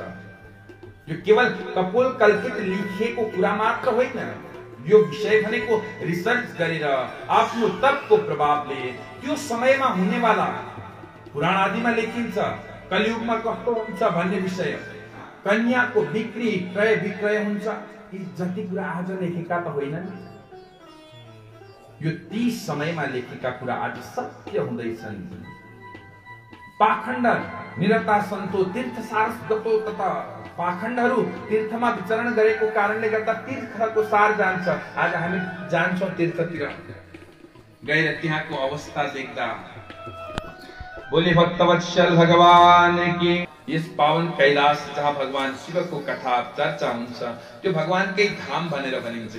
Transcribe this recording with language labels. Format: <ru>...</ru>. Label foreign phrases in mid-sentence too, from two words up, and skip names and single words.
<ne>यो केवल कपोल कल्पित लेखिएको कुरा मात्र होइन, यो विषय भनेको रिसर्च गरेर आफ्नो तपको प्रभावले त्यो समयमा हुनेवाला पुराण आदिमा लेखिन्छ कलियुगमा कस्तो हुन्छ भन्ने विषय, कन्याको बिक्री क्रय विक्रय हुन्छ, यी जति कुरा आज लेखेका त होइनन्, यो ती समयमा लेखेका कुरा आज सत्य हुँदैछन्।</ne> <sa>पाखण्ड निरता सन्तो तीर्थसार गतो तथा,</sa> <ne>पाखण्डहरू तीर्थमा विचरण गरेको कारणले गर्दा तीर्थको सार जान्छ। आज हामी जान्छौं तीर्थतिर, गएर त्यहाँको अवस्था देख्दा</ne> <hi>बोले भक्तवत्सल भगवान की।</hi> <ne>यस पावन कैलाश जहाँ भगवान शिवको कथा चर्चा हुन्छ त्यो भगवानकै धाम भनेर भनिन्छ।</ne>